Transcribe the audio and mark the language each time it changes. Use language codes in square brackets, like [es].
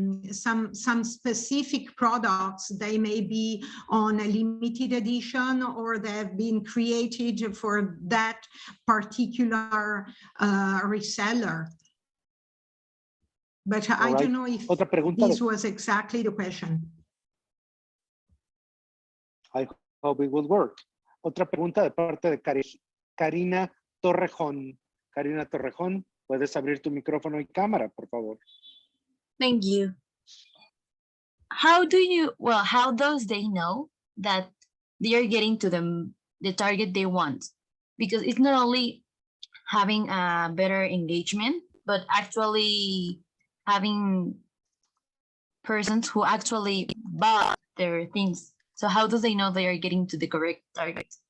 [en] some specific products, they may be on a limited edition, or they have been created for that particular reseller. But I don't know if this was exactly the question. I hope it will work. [es] Otra pregunta de parte de Karina Torrejón. Karina Torrejón, puedes abrir tu micrófono y cámara, por favor. [en] Thank you. How does they know that they are getting to the target they want? Because it's not only having a better engagement, but actually having persons who actually buy their things. So how do they know they are getting to the correct target?